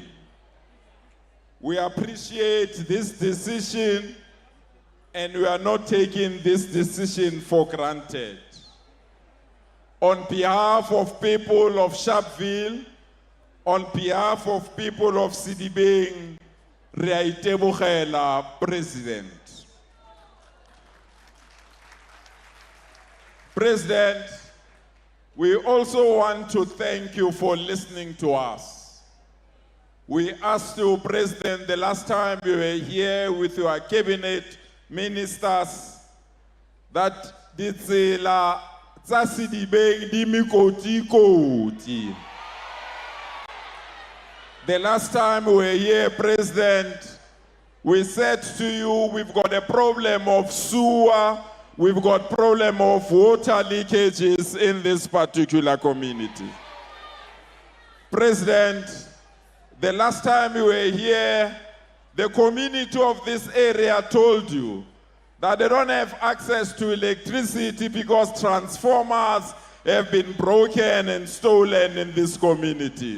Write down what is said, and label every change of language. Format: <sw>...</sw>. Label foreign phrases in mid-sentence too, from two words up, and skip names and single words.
<en>We appreciate this decision, and we are not taking this decision for granted. On behalf of people of Sharpeville, on behalf of people of Sidibeng,</en> <st>re a itebogela,</st> <en>President. President, we also want to thank you for listening to us. We asked you, President, the last time you were here with your cabinet ministers, that</en> <st>ditsela tsa Sidibeng di mikoti-koti.</st> <en>The last time we were here, President, we said to you, we've got a problem of sewer, we've got problem of water leakages in this particular community. President, the last time we were here, the community of this area told you that they don't have access to electricity because transformers have been broken and stolen in this community.</en>